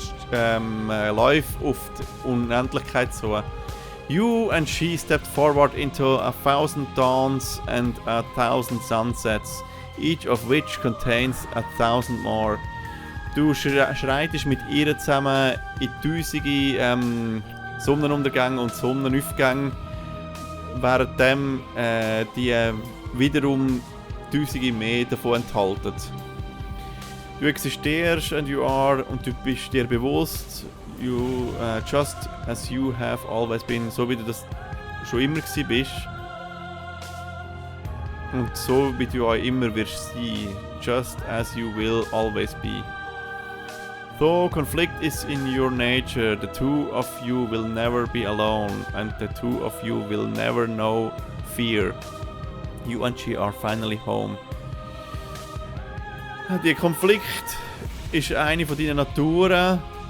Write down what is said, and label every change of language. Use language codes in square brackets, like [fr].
[de] Lauf auf die Unendlichkeit zu. [en] You and she stepped forward into 1,000 dawns and 1,000 sunsets, each of which contains 1,000 more. [de] Du schreitest mit ihr zusammen in tausende Sonnenuntergänge und Sonnenaufgänge, währenddem die wiederum tausende mehr davon enthalten. Du existierst [en] and you are [de] und du bist dir bewusst, [en] you just as you have always been, [de] so wie du das schon immer gewesen bist. Und so wie du auch immer wirst sein, [en] just as you will always be. Though conflict is in your nature, the two of you will never be alone, and the two of you will never know fear. You and she are finally home. [de] Der Konflikt ist eine von deinen Naturen.